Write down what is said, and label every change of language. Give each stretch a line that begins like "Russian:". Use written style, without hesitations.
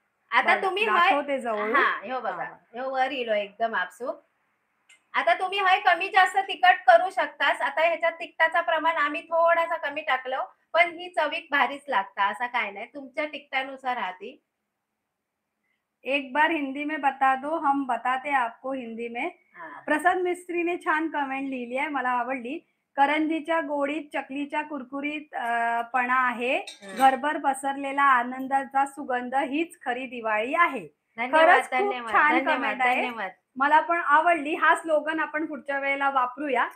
Marathi: आता बघा, तुम्ही हय, दाखवते जवळून. हा, ह्यो बघा, ह्यो वर इलो एकदम आपसूक. आता तुम्ही हय कमी जास्त तिखट करू शकतास. आता ह्याच्यात तिखटाचं प्रमाण आम्ही थोडासा कमी टाकलो, पण ही चवीक भारीच लागता, असं काय नाही, तुमच्या तिखटानुसार राहती.
Hindi: एक बार हिंदी में बता दो, हम बताते आपको हिंदी में.
Marathi: हा. प्रसाद मिस्त्रीने छान कमेंट लिहिली आहे, मला आवडली. करंजीच्या गोडीत चकलीच्या कुरकुरीत पणा आहे. घरभर पसरलेला आनंदाचा सुगंध हीच खरी दिवाळी आहे. धन्यवाद, खरंच खूप धन्यवाद, छान धन्यवाद, कमेंट आहे. धन्यवाद. मला पण आवडली. हा स्लोगन आपण पुढच्या वेळेला वापरूया.